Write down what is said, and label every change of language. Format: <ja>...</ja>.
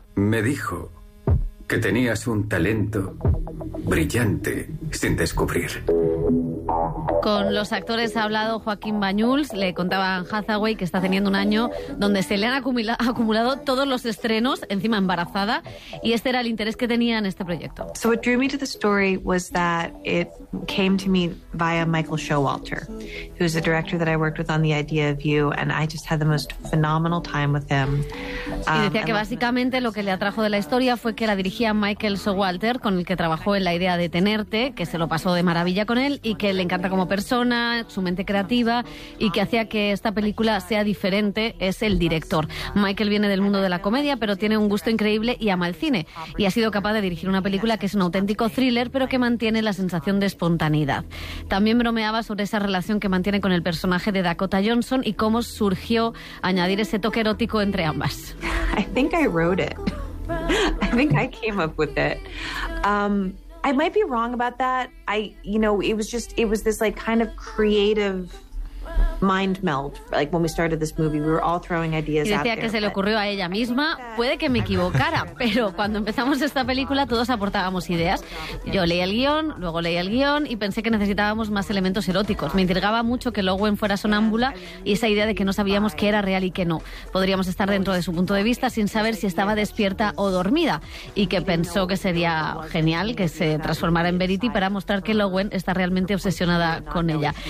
<es>Me dijo que tenías un talento brillante sin descubrir. Con los actores ha hablado Joaquín Banyuls. Le contaba a Anne Hathaway que está teniendo un año donde se le han acumulado todos los estrenos, encima embarazada, y este era el interés que tenía en este proyecto.</es> <en>So what drew me to the story was that it came to me via Michael Showalter, who's the director that I worked with on The Idea of You, and I just had the most phenomenal time with him.</en> <es>Y decía que básicamente lo que le atrajo de la historia fue que la dirigía Michael Showalter, con el que trabajó en La Idea de Tenerte, que se lo pasó de maravilla con él, y que le encanta como persona, su mente creativa, y que hacía que esta película sea diferente, es el director. Michael viene del mundo de la comedia, pero tiene un gusto increíble y ama el cine, y ha sido capaz de dirigir una película que es un auténtico thriller, pero que mantiene la sensación de espontaneidad. También bromeaba sobre esa relación que mantiene con el personaje de Dakota Johnson y cómo surgió añadir ese toque erótico entre ambas.</es> <en>I might be wrong about that. It was this creative mind melt. Like when we started this movie, we were all throwing ideas out there.</en> <es>Y decía que se le ocurrió a ella misma. Puede que me equivocara, pero cuando empezamos esta película todos aportábamos ideas. Yo leí el guión, luego leí el guión y pensé que necesitábamos más elementos eróticos. Me intrigaba mucho que Lowen fuera sonámbula y esa idea de que no sabíamos qué era real y qué no. Podríamos estar dentro de su punto de vista sin saber si estaba despierta o dormida, y que pensó que sería genial que se transformara en Verity para mostrar que Lowen está realmente obsesionada con ella.</es>